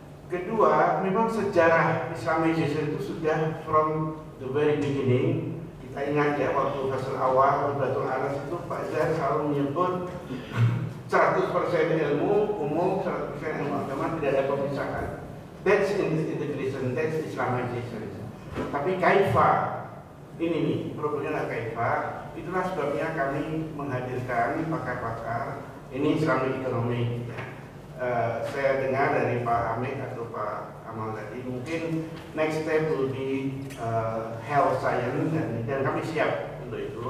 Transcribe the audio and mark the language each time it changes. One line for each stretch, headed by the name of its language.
Indonesian: Kedua, memang sejarah Islamization itu sudah
English: from the very beginning.
Indonesian: Kita ingat ya waktu fase awal Batul Anas itu Pak Zahar selalu menyebut 100% ilmu umum, 100% ilmu agama, tidak ada pemisahan.
English: That's integration, that's Islamization.
Indonesian: Tapi kaifa, ini nih problemnya adalah kaifa. Itulah sebabnya kami menghadirkan pakar-pakar ini Islamic economy. Saya dengar dari Pak Hamid atau Pak Amal tadi, mungkin
English: next step will be health science,
Indonesian: dan kami siap untuk itu.